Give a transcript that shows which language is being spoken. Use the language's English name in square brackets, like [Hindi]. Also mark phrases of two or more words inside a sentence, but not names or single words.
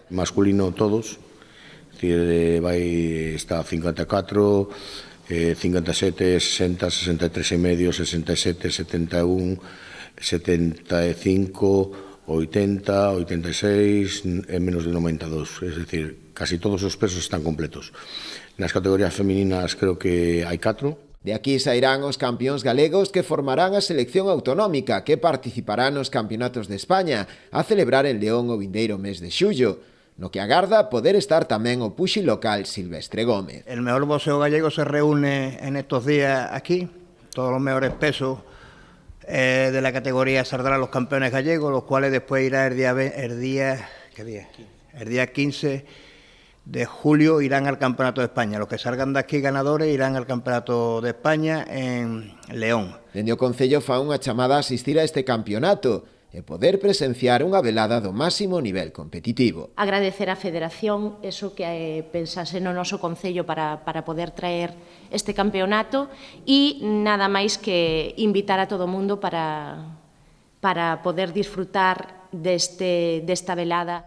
[Galician] Masculino todos, vai estar 54, 57, 60, 63 e medio, 67, 71, 75, 80, 86 e menos de 92, [Spanish] es decir, [Galician] casi todos os pesos están completos. Nas categorías femininas creo que hai 4. De aquí sairán os campións galegos que formarán a selección autonómica que participará nos campeonatos de España a celebrar en León o vindeiro mes de xullo, no que agarda poder estar tamén o puxi local Silvestre Gómez. [Spanish] El mejor boxeo gallego se reúne en estos días aquí, todos los mejores pesos de la categoría saldrán los campeones gallegos, los cuales después irá el día 15 de julio irán al Campeonato de España. Los que salgan de aquí ganadores irán al Campeonato de España en León. [Galician] Dende o Concello fa unha chamada a asistir a este campeonato e poder presenciar unha velada do máximo nivel competitivo. Agradecer á Federación eso que pensase no noso Concello para poder traer este campeonato e nada máis que invitar a todo o mundo para poder disfrutar desta velada.